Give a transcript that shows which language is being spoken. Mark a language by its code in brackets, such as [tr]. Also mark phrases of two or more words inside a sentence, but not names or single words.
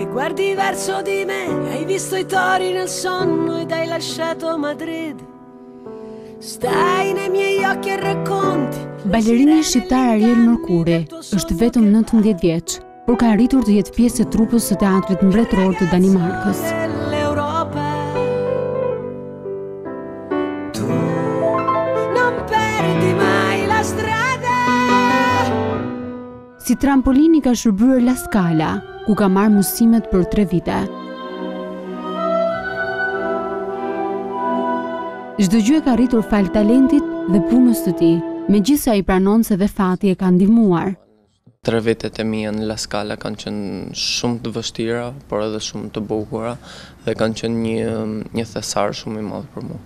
[it] guardi verso di me, hai visto i tori nel sonno ed hai lasciato Madrid. Stai nei miei occhi e racconti. [sq] Balerini shqiptar Ariel Merkuri është vetëm 19 vjeç, por ka arritur të jetë pjesë e trupës së teatrit mbretëror të Danimarkës. [it] Tu non perdi mai la strada. [sq] Si trampolini ka shërbyer La Scala, ku ka marrë mësimet për 3 vite. Çdo gjë e ka arritur fal talentit dhe punës së tij, megjithëse ai pranon se dhe fati e ka ndihmuar. 3 vitet e mia në La Scala kanë qenë shumë të vështira, por edhe shumë të bukura dhe kanë qenë një thesar shumë i madh për mua.